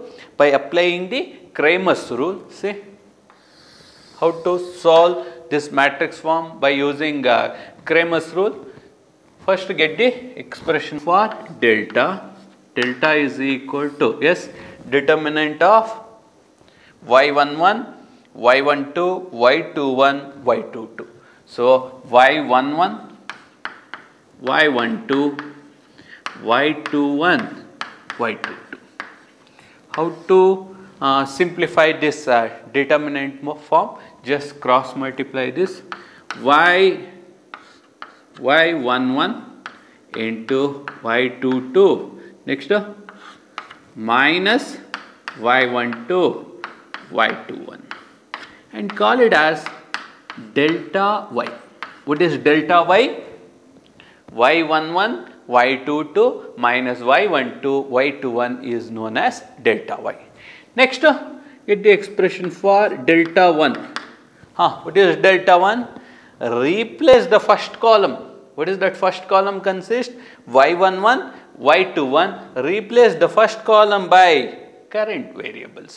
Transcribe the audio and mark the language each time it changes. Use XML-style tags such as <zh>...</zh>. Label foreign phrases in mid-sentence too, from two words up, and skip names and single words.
<en>By applying the Cramer's rule. See, how to solve this matrix form by using Cramer's rule. First, get the expression for delta. Delta is equal to, yes, determinant of Y11, Y12, Y21, Y22. So, Y11, Y12, Y21, Y22. How to simplify this determinant form? Just cross multiply this. Y11 into y22 next minus y12 y21 and call it as delta y. What is delta y? y11 y22 minus y12 y21 is known as delta y. Next get the expression for delta 1. What is delta 1? Replace the first column. What is that first column consist? y11 y21. Replace the first column by current variables.</en>